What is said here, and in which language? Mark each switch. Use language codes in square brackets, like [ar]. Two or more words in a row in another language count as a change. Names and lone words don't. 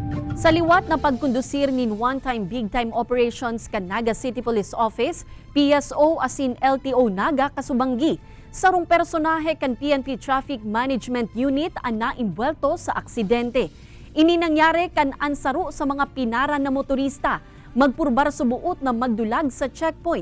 [bik] Sa liwat na pagkondusir nin [en] one-time big-time operations [bik] kan Naga City Police Office, PSO asin LTO Naga kasubanggi. Sarong personahe kan PNP Traffic Management Unit ang naimbwelto sa aksidente. Ini nangyari kan ansaro sa mga pinara na motorista, magpurbar subuot na magdulag sa checkpoint.